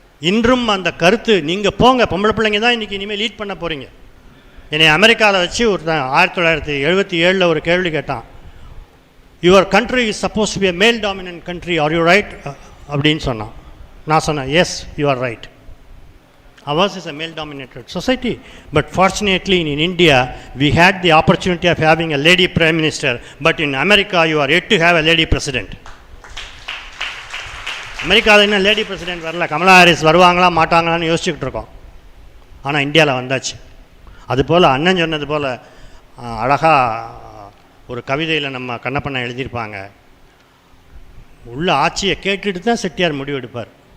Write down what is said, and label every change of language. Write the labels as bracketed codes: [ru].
[ta] இன்றும் அந்த கருத்து, நீங்கள் போங்க, பொம்பளை பிள்ளைங்க தான் இன்றைக்கி இனிமேல் லீட் பண்ண போகிறீங்க. என்னை அமெரிக்காவில் வச்சு ஒரு 1977 ஒரு கேள்வி கேட்டான். [en] your country is suppose to be a male dominant country, are you right [ta] அப்படின்னு சொன்னான். நான் சொன்னேன், [en] Yes you are right. Ours is a male-dominated society, but fortunately in India we had the opportunity of having a lady prime minister, but in America you are yet to have a lady president. [ta] அமெரிக்காவில் இன்னும் lady president வரல. Kamala Harris வருவாங்களா மாட்டாங்களான்னு யோசிச்சுக்கிட்டு இருக்கோம். ஆனால் இந்தியாவில் வந்தாச்சு. அதுபோல் அண்ணன் சொன்னது போல் அழகாக ஒரு கவிதையில் நம்ம கண்ணப்பண்ண எழுதியிருப்பாங்க, உள்ள ஆட்சியை கேட்டுட்டு தான் செட்டியார் முடிவெடுப்பார்.